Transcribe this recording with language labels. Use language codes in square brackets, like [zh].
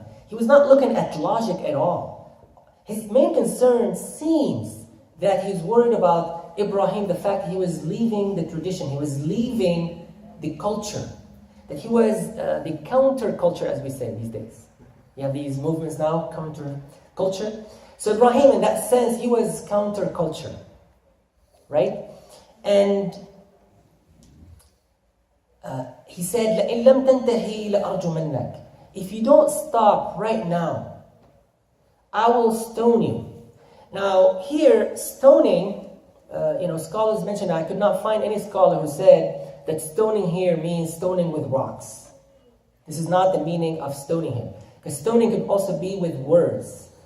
[en] He was not looking at logic at all. His main concern seems that he's worried about Ibrahim, the fact that he was leaving the tradition, he was leaving the culture, that he was the counter-culture, as we say these days. You have these movements now, counter-culture. So Ibrahim, in that sense, he was counter-culture, right? And he said, [ar] لَإِن لَمْ تَنْتَهِي لَأَرْجُمَنَّكَ. [en] If you don't stop right now, I will stone you. Now, here, stoning, scholars mentioned, I could not find any scholar who said that stoning here means stoning with rocks. This is not the meaning of stoning here. Because stoning could also be with words.